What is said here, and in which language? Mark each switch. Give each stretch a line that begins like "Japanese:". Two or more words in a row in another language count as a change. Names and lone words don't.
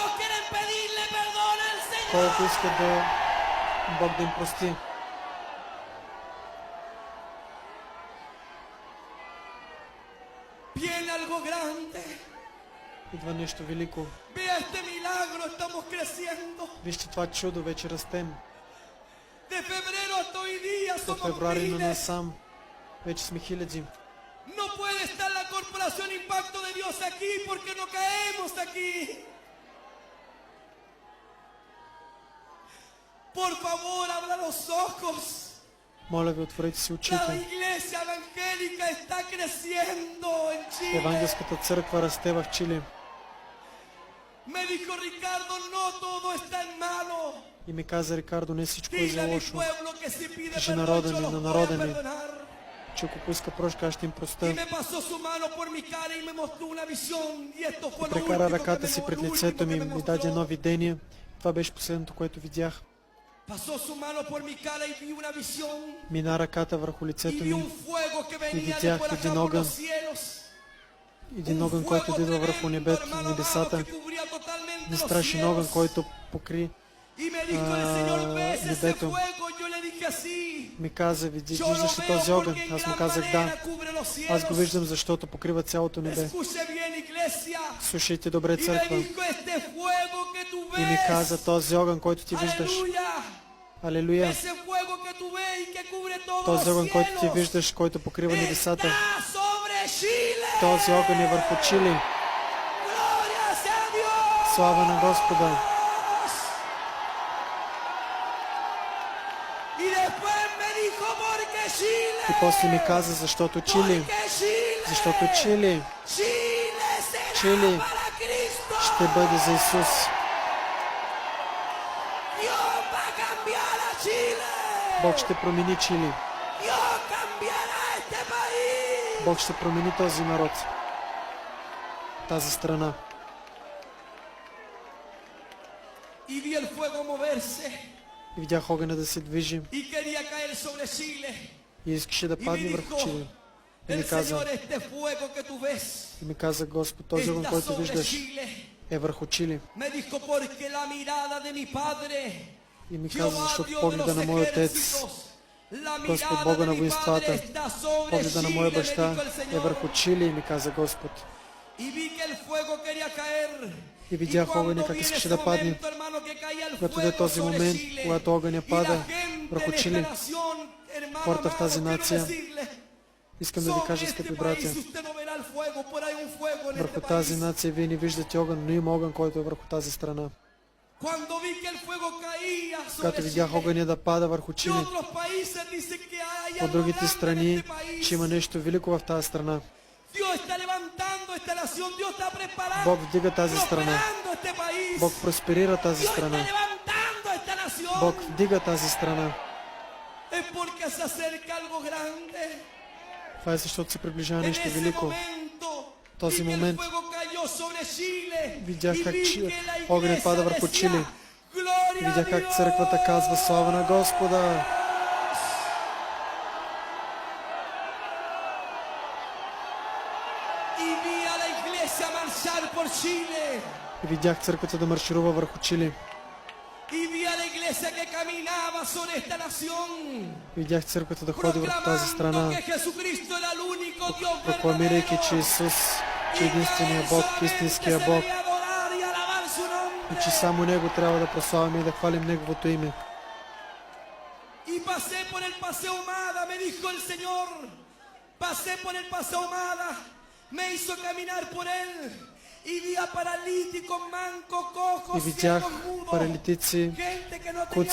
Bulgarian: Колко иска Бог да им прости. Идва нещо велико.
Spanish: milagro estamos creciendo.
Bulgarian: Вижте това чудо, вече растем.
Spanish: De febrero hasta hoy día
Bulgarian: От
Spanish: somos
Bulgarian: февруари на
Spanish: miles.
Bulgarian: насам вече сме хиляди.
Spanish: No puede estar la corporación Impacto de Dios aquí porque no caemos aquí. Por favor, abra los ojos.
Bulgarian: Моля ви, отворете си
Spanish: La
Bulgarian: очите.
Spanish: iglesia evangélica está creciendo en Chile.
Bulgarian: Евангелската църква расте в Чили.
Spanish: Me dijo Ricardo, no todo está en malo.
Bulgarian: И ми каза Рикардо, не всичко е
Spanish: Dile
Bulgarian: за
Spanish: a mi
Bulgarian: лошо.
Spanish: pueblo que si pide
Bulgarian: Кажи
Spanish: perdón,
Bulgarian: народа
Spanish: yo
Bulgarian: ми,
Spanish: los
Bulgarian: на
Spanish: voy a
Bulgarian: народа ми,
Spanish: perdonar.
Bulgarian: че ако поиска прошка, аз ще им
Spanish: Y
Bulgarian: простя.
Spanish: me pasó su mano por mi cara y me mostró una visión. Y esto fue lo
Bulgarian: Прекара
Spanish: último que
Bulgarian: ръката
Spanish: me,
Bulgarian: си пред
Spanish: lo último
Bulgarian: лицето ми
Spanish: que
Bulgarian: и
Spanish: me
Bulgarian: ми даде едно
Spanish: mostró.
Bulgarian: видение. Това беше последното, което видях.
Spanish: Pasó su mano por mi cara y vi una visión.
Bulgarian: Мина ръката върху
Spanish: Y
Bulgarian: лицето
Spanish: vi
Bulgarian: ми.
Spanish: un fuego que venía de
Bulgarian: видях
Spanish: por acá
Bulgarian: един
Spanish: por
Bulgarian: огън.
Spanish: los cielos.
Bulgarian: Един огън, който идва върху небето, небесата. Един страшен огън, който покри
Spanish: Y me dijo el Señor, ¿ves ese
Bulgarian: небето.
Spanish: fuego? Yo le dije así.
Bulgarian: Ми каза, виждаш
Spanish: Yo lo
Bulgarian: ли
Spanish: veo
Bulgarian: този огън?
Spanish: porque en
Bulgarian: Аз му
Spanish: gran
Bulgarian: казах
Spanish: manera
Bulgarian: да.
Spanish: cubre los
Bulgarian: Аз го
Spanish: cielos.
Bulgarian: виждам, защото покрива цялото небе.
Spanish: Escuche bien, iglesia.
Bulgarian: Слушайте добре,
Spanish: Y me
Bulgarian: църква.
Spanish: dijo, este fuego que tú
Bulgarian: И ми каза,
Spanish: ves.
Bulgarian: този огън, който ти виждаш.
Spanish: Aleluya.
Bulgarian: Алелуя.
Spanish: Ese fuego que tú ves y que cubre todos
Bulgarian: Този
Spanish: los
Bulgarian: огън, който ти
Spanish: cielos.
Bulgarian: виждаш, който покрива небесата.
Spanish: Está sobre Chile.
Bulgarian: Този огън е върху Чили.
Spanish: Gloria sea Dios.
Bulgarian: Слава на Господа.
Spanish: Y después me dijo, porque Chile.
Bulgarian: И после ми каза, защото Чили.
Spanish: Porque Chile.
Bulgarian: Защото Чили
Spanish: Chile será
Bulgarian: Chile
Spanish: para Cristo.
Bulgarian: ще бъде за Исус.
Spanish: Dios va a cambiar a Chile.
Bulgarian: Бог ще промени Чили.
Spanish: Dios cambiará este país.
Bulgarian: Бог ще промени този народ. Тази страна.
Spanish: Y vi el fuego moverse
Bulgarian: И видях огъня да се движи.
Spanish: y quería caer sobre Chile.
Bulgarian: И искаше да
Spanish: Y
Bulgarian: падне
Spanish: me
Bulgarian: върху
Spanish: dijo,
Bulgarian: Чили. И
Spanish: el
Bulgarian: ми каза,
Spanish: Señor, este fuego que tú ves
Bulgarian: и ми каза Господ, този огън,
Spanish: está
Bulgarian: който
Spanish: sobre
Bulgarian: виждаш,
Spanish: Chile.
Bulgarian: е върху Чили.
Spanish: Me dijo, porque la mirada de mi Padre,
Bulgarian: И ми каза,
Spanish: Jehová
Bulgarian: защото
Spanish: Dios de
Bulgarian: погледа
Spanish: los
Bulgarian: на моя отец,
Spanish: ejércitos, la
Bulgarian: Господ
Spanish: mirada
Bulgarian: Бога
Spanish: de
Bulgarian: на
Spanish: mi
Bulgarian: воинствата,
Spanish: Padre está sobre
Bulgarian: погледа на моя
Spanish: Chile, me
Bulgarian: баща
Spanish: dijo el
Bulgarian: е
Spanish: Señor.
Bulgarian: върху Чили, ми каза Господ.
Spanish: Y vi que el fuego quería caer.
Bulgarian: И видях
Spanish: Y cuando
Bulgarian: огъня как
Spanish: viene
Bulgarian: искаше
Spanish: ese
Bulgarian: да падне.
Spanish: momento, hermano, que caía el
Bulgarian: Когато иде
Spanish: fuego
Bulgarian: този
Spanish: sobre
Bulgarian: момент,
Spanish: Chile,
Bulgarian: когато огъня
Spanish: y
Bulgarian: пада
Spanish: la gente
Bulgarian: върху
Spanish: de esta
Bulgarian: Чили,
Spanish: nación, hermano
Bulgarian: хората в тази
Spanish: amado, quiero
Bulgarian: нация,
Spanish: decirle,
Bulgarian: искам да ви
Spanish: sobre
Bulgarian: кажа,
Spanish: este
Bulgarian: скъпи
Spanish: país
Bulgarian: братя,
Spanish: usted no verá el fuego, pero hay un fuego en
Bulgarian: върху
Spanish: este
Bulgarian: тази
Spanish: país.
Bulgarian: нация вие не виждате огън, но има огън, който е върху тази страна.
Spanish: Cuando vi que el fuego caía
Bulgarian: Когато
Spanish: sobre
Bulgarian: видях
Spanish: Chile,
Bulgarian: огъня да пада върху
Spanish: y
Bulgarian: Чили,
Spanish: otros países dicen que hay
Bulgarian: от
Spanish: algo
Bulgarian: другите
Spanish: grande en
Bulgarian: страни,
Spanish: este país.
Bulgarian: че има нещо велико в тази страна.
Spanish: Dios está levantando esta nación, Dios está preparando,
Bulgarian: Бог вдига тази страна.
Spanish: prosperando este país.
Bulgarian: Бог просперира тази
Spanish: Dios está
Bulgarian: страна.
Spanish: levantando esta nación.
Bulgarian: Бог вдига тази страна.
Spanish: Es porque se acerca algo grande.
Bulgarian: Това е защото се приближава
Spanish: En
Bulgarian: нещо
Spanish: ese
Bulgarian: велико.
Spanish: momento,
Bulgarian: Този
Spanish: vi que el
Bulgarian: момент
Spanish: fuego cayó sobre Chile.
Bulgarian: видях
Spanish: Y
Bulgarian: как
Spanish: vi
Bulgarian: Чи-
Spanish: que la
Bulgarian: огънят
Spanish: iglesia
Bulgarian: пада върху
Spanish: decía,
Bulgarian: Чили.
Spanish: Gloria a
Bulgarian: Видях как
Spanish: Dios.
Bulgarian: църквата казва слава на Господа.
Spanish: Y vi a la iglesia marchar por Chile.
Bulgarian: И видях църквата да марширува върху Чили.
Spanish: Y vi a la iglesia que caminaba sobre esta nación.
Bulgarian: Видях църквата да ходи върху тази
Spanish: Proclamando
Bulgarian: страна,
Spanish: que Jesucristo era el único Dios
Bulgarian: прокламирайки, че
Spanish: verdadero.
Bulgarian: Исус,
Spanish: Y
Bulgarian: че
Spanish: que
Bulgarian: единственият
Spanish: a él
Bulgarian: Бог,
Spanish: solamente
Bulgarian: истинския
Spanish: se
Bulgarian: Бог,
Spanish: debía adorar y alabar su nombre.
Bulgarian: и че само Него трябва да прославяме и да хвалим Неговото име.
Spanish: Y pasé por el paseo Humada, me dijo el Señor. Pasé por el paseo Humada, me hizo caminar por él. Y vi a paralíticos, mancos,
Bulgarian: И
Spanish: cojos,
Bulgarian: видях
Spanish: ciegos, mudos.
Bulgarian: паралитици,
Spanish: Gente que no
Bulgarian: които